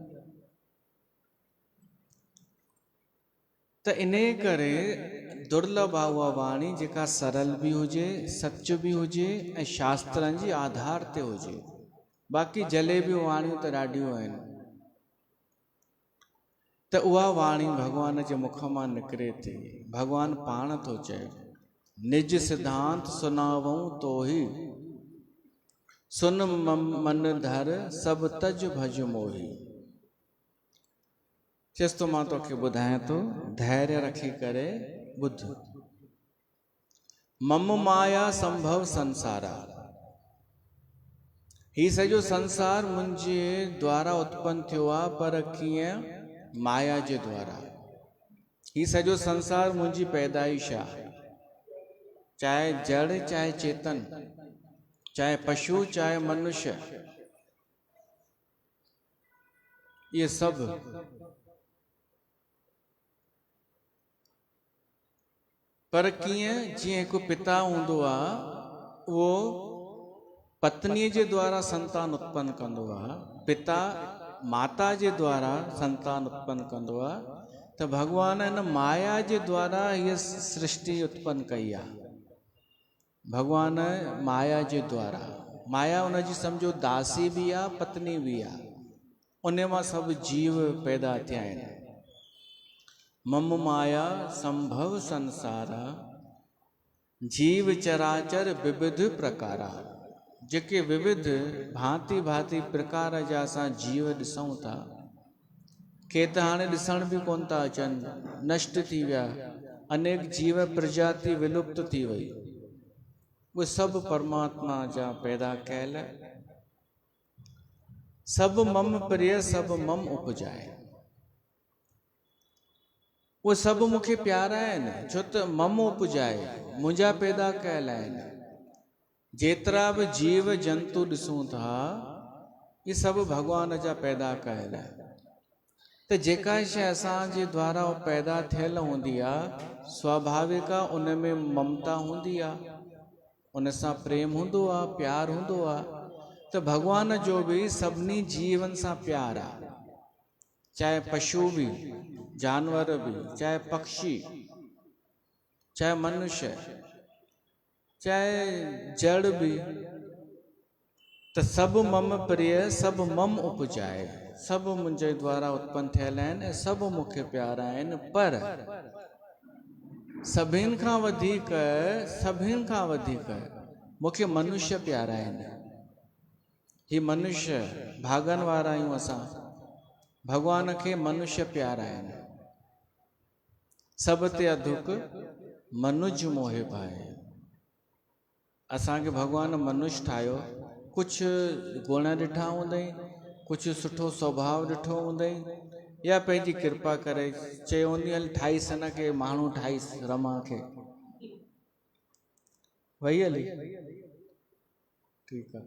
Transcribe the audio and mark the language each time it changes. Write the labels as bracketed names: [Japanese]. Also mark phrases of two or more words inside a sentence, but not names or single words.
[Sindhi] त इन करे दुर्लभ आहे उहा वाणी जेका सरल भी हुजे, सच भी हुजे ऐं शास्त्रनि जी आधार ते हुजे। बाक़ी जलेबियूं वाणियूं त ॾाढियूं आहिनि। त उहा वाणी भगवान जे मुख मां निकिरे थी। भगवान पाण थो चए, [Awadhi] निज सिद्धांत सुनावऊं तो ही, सुन मन धर सब तज भज मोही। [Sindhi] चेस तो मां तोखे ॿुधायां थो, धैर्य रखी करे ॿुध। [Awadhi] मम माया संभव संसारा, [Sindhi] ही सॼो संसार मुंहिंजे द्वारा उत्पन्न थियो आहे, पर कीअं? माया जे द्वारा। ही सॼो संसार मुंहिंजी पैदाइश आहे, चाहे जड़ चाहे चेतन, चाहे पशु चाहे मनुष्य, ये सब पर कीअं? जीअं हिकु पिता हूंदो आहे, उहो पत्नीअ जे द्वारा संतान उत्पन्न कंदो आहे, पिता माता जे द्वारा संतान उत्पन्न कंदो आहे, त भगवान इन माया जे द्वारा हीअ सृष्टि उत्पन्न कई आहे। भगवान माया जे द्वारा, माया हुनजी सम्झो दासी बि आहे, पत्नी बि आहे, उन मां सभु जीव पैदा थिया आहिनि। [Awadhi] मम माया संभव संसारा, जीव चराचर विविध प्रकारा। [Sindhi] जेके विविध भांति भांति प्रकार जा असां जीव ॾिसूं था, के त हाणे ॾिसण बि कोन था अचनि, नष्ट थी विया, अनेक जीव प्रजाति विलुप्त थी वई। उहे सभु परमात्मा जा पैदा कयल, [Awadhi] सभु मम प्रिय सभु मम उपजाए। [Sindhi] उहे सभु मूंखे प्यारा आहिनि, छो त [Awadhi] मम उपजाए, [Sindhi] मुंहिंजा पैदा कयल आहिनि। जेतिरा बि जीव जंतु ॾिसूं था, इहे सभु भॻवान जा पैदा कयल आहिनि। त जेका शइ असांजे द्वारा पैदा थियल हूंदी आहे, स्वाभाविक आहे, उन में ममता हूंदी आहे, उन सां प्रेम हूंदो आहे, प्यार हूंदो आहे। त भॻवान जो बि सभिनी जीवन सां प्यार आहे, चाहे पशु बि, जानवर बि, चाहे पक्षी, चाहे मनुष्य, चाहे जड़ बि, त [Awadhi] सभु मम प्रिय सभु मम उपजाए। [Sindhi] सभु मुंहिंजे द्वारा उत्पन्न थियल आहिनि, सभु मूंखे प्यारा आहिनि, पर सभिनि खां वधीक मूंखे मनुष्य प्यारा आहिनि। ही मनुष्य भागन वारा आहियूं असां, भगवान खे मनुष्य प्यारा आहिनि। [Awadhi] सब ते अधुक मनुज मोहि पाए। [Sindhi] असांखे भगवान मनुष्य ठाहियो, कुझु गुण ॾिठा हूंदई, कुझु सुठो स्वभाव ॾिठो हूंदई, या पंहिंजी कृपा करे चयो हूंदी हल ठाहीस हिन खे, माण्हू ठाहीस रमा खे, वही हली ठीकु आहे।